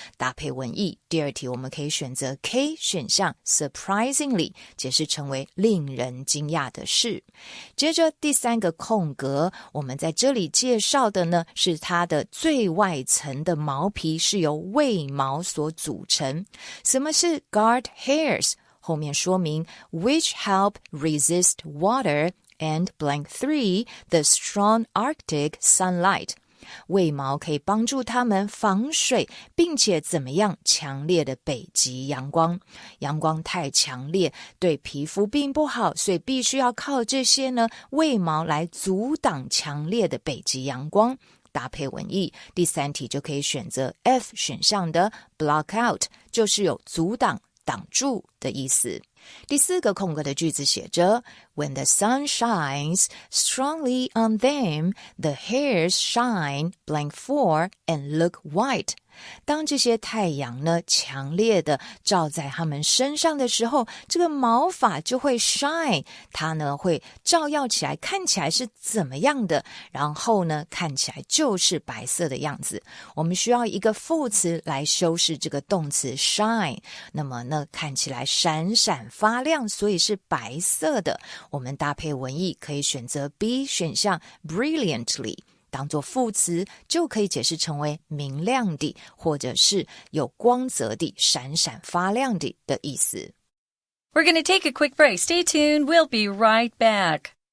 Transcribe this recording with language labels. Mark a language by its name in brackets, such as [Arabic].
[Chinese] 搭配文意，第二题我们可以选择 K 选项 surprisingly， 解释成为令人惊讶的事。接着第三个空格，我们在这里介绍的呢，是它的最外层的毛皮是由卫毛所组成。什么是 [English] guard hairs？ [Chinese] 后面说明 [English] which help resist water and blank 3 the strong Arctic sunlight。 [Chinese] 卫毛可以帮助它们防水，并且怎么样强烈的北极阳光。阳光太强烈，对皮肤并不好，所以必须要靠这些呢卫毛来阻挡强烈的北极阳光。搭配文意，第三题就可以选择 F 选项的 [English] block out， [Chinese] 就是有阻挡、挡住的意思。第4个空格的句子写着 [English] When the sun shines strongly on them, the hairs shine blank for and look white. [Chinese] 当这些太阳呢强烈的照在他们身上的时候，这个毛发就会 shine， 它呢会照耀起来，看起来是怎么样的，然后呢看起来就是白色的样子。我们需要一个副词来修饰这个动词 shine， 那么呢看起来闪闪发亮，所以是白色的。我们搭配文意可以选择 B 选项 brilliantly，当作副词就可以解释成为明亮的，或者是有光泽的，闪闪发亮的意思。 [English] We're going to take a quick break. Stay tuned. We'll be right back.